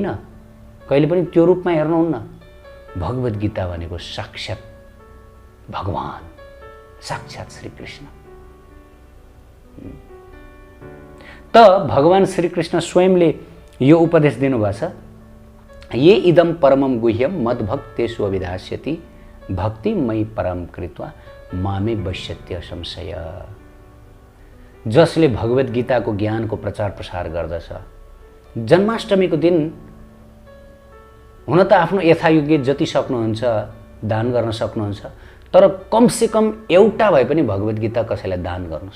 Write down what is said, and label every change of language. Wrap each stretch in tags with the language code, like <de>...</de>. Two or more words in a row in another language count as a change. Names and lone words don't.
<ne>कहिले पनि त्यो रूपमा हेर्नुहुन्न। भगवत गीता भनेको साक्षात भगवान, साक्षात श्रीकृष्ण। त भगवान श्रीकृष्ण स्वयंले यो उपदेश दिनुभएको छ,</ne> <sa>ये इदम परमम गुह्यम मद्भक्तेषु अभिधास्यति भक्ति मयि परम कृत्वा मामे वश्यत्य संशय।</sa> <ne>जसले भगवत गीताको ज्ञानको प्रचार प्रसार गर्दछ, जन्माष्टमीको दिन हुन त आफ्नो यथायोग्य जति सक्नुहुन्छ दान गर्न सक्नुहुन्छ, तर कमसेकम एउटा भए पनि भगवत गीता कसैलाई दान गर्नुहोस्।</ne>